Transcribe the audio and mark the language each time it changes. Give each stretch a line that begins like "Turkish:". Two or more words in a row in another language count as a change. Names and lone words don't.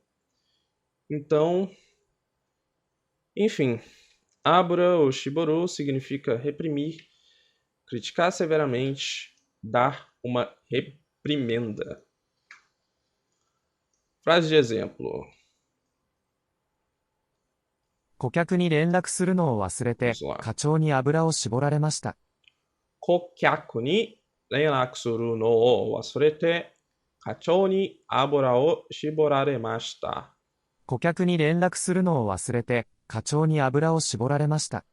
Portuguese: Então, enfim, abura ou shiboru significa reprimir, criticar severamente, dar uma reprimenda. Frase de exemplo.
Japanese: 顧客に連絡するのを忘れて
Portuguese: Vamos lá.
Japanese: 課長に油を絞られました。顧客に連絡するのを忘れて課長に油を絞られました。顧客に連絡するのを忘れて課長に油を絞られました。